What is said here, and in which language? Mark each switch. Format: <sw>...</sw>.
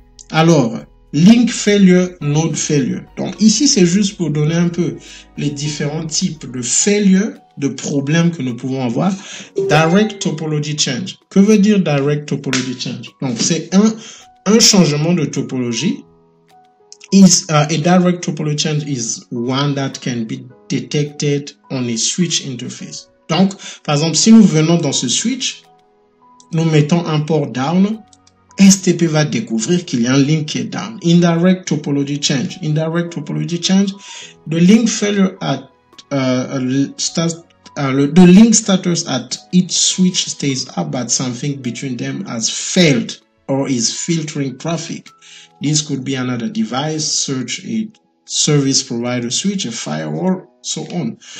<fr>Alors, link failure, node failure. Donc ici, c'est juste pour donner un peu les différents types de failure, de problèmes que nous pouvons avoir. Direct topology change. Que veut dire direct topology change? Donc c'est un changement de topologie.</fr> <en>A direct topology change is one that can be detected on a switch interface.</en> <fr>Donc, par exemple, si nous venons dans ce switch, nous mettons un port down, STP va découvrir qu'il y a un link qui est down.</fr> <en>Indirect topology change. Indirect topology change. The link failure at the link status at each switch stays up, but something between them has failed or is filtering traffic. This could be another device, search a service provider switch, a firewall, so on.</en>